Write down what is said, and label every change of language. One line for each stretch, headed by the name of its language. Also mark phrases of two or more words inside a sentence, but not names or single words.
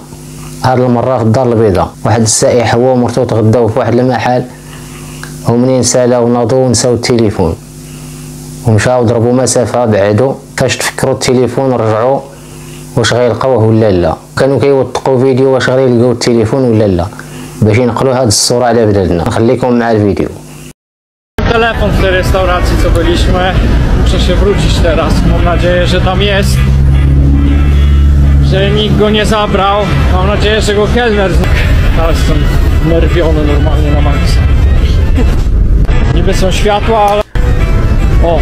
Arabic: هاد المرة في الدار البيضاء، واحد السائح هو ومرتو تغداو في واحد المحل، ومنين سالاو ناضو نساو التليفون ومشاو ضربوا مسافة بعدو. فاش تفكروا التليفون رجعوا واش غيلقاوه ولا لا. كانوا كيوثقوا فيديو واش غيلقاو التليفون ولا لا باش ينقلوا هاد الصورة على بلادنا. نخليكم مع الفيديو.
Polish: Telefon w tej restauracji, co byliśmy. Muszę się wrócić teraz. Mam nadzieję, że tam jest. Że nikt go nie zabrał. Mam nadzieję, że go kelner. Teraz jestem nerwiony normalnie na maksa. Niby są światła, ale... O!